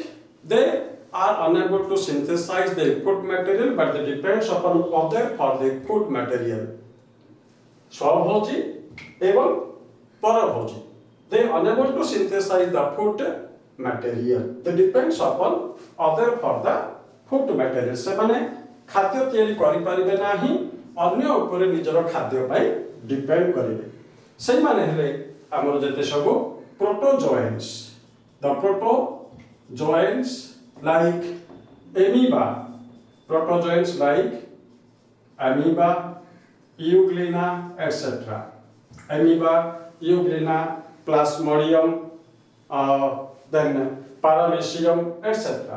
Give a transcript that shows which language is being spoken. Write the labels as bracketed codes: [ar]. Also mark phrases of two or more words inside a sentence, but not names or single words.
[en] They are unable to synthesize their food material, but they depend upon other for their food material. [or] ସ୍ୱଭୋଜୀ ଏବଂ ପରଭୋଜୀ. [en] They are unable to synthesize the food material. They depend upon other for the food material. [or] ସେମାନେ ଖାଦ୍ୟ ତିଆରି କରି ପାରିବେ ନାହିଁ, ଅନ୍ୟ ଉପରେ ନିଜର ଖାଦ୍ୟ ପାଇଁ ଡିପେଣ୍ଡ କରିବେ. ସେମାନେ ହେଲେ ଆମର ଯେତେ ସବୁ protozoans. [en] The protozoans like amoeba, euglena, etc. Amoeba, euglena, plasmodium, then paramecium, etc.